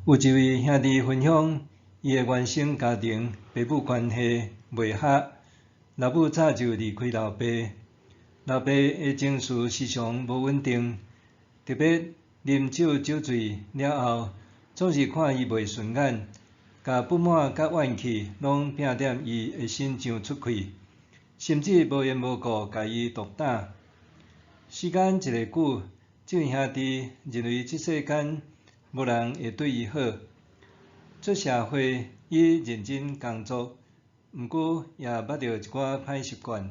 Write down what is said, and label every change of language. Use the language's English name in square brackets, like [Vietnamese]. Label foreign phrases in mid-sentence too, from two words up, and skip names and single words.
[Min Nan Chinese] 有一位兄弟分享，伊的原生家庭父母关系袂合，老母早就离开老爸，老爸的情绪时常无稳定，特别啉酒酒醉了后，总是看伊袂顺眼，甲不满甲怨气拢摒踮伊的身上出气，甚至无缘无故甲伊毒打。时间一个久，这位兄弟认为这世间无人会对伊好。出社会，伊认真工作，毋过也捌到一寡歹习惯。